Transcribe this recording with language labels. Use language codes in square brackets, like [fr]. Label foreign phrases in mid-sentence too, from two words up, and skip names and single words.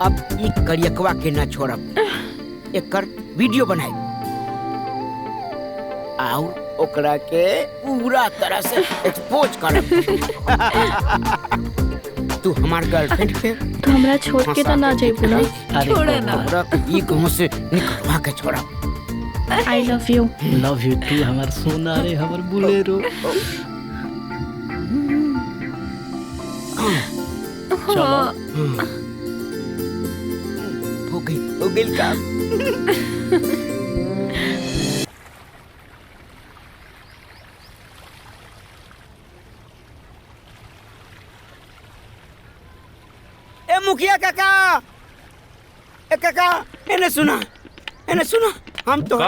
[bho] अब ई करियकवा के ना छोड़ब, एकर वीडियो बनाई और ओकरा के पूरा तरह से एक्सपोज करब। तू हमार गर्लफ्रेंड के तो हमरा छोड़ के तो ना जाइबू ना। छोड़े ना। ओकरा के ई गांव से निकलवा के छोड़ब। [en] I love you. love you too [bho] हमार सोना रे हमार बुलेरो। चलो हो गई काम। ए मुखिया काका, ए काका एने सुना हम तो